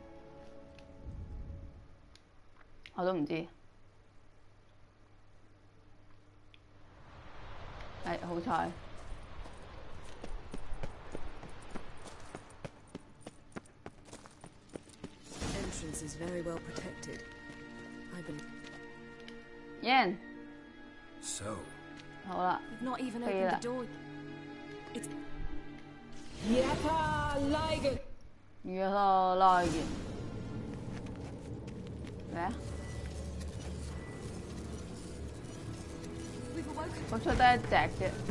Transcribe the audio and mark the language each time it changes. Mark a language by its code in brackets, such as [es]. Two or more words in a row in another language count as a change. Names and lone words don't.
[yue] 我都唔知。係好彩。 [en] Entrance is very well protected. I believe. Yan. So. [yue] 好啦，飛啦。Yata-Ligen。咩啊？我出得一隻啫。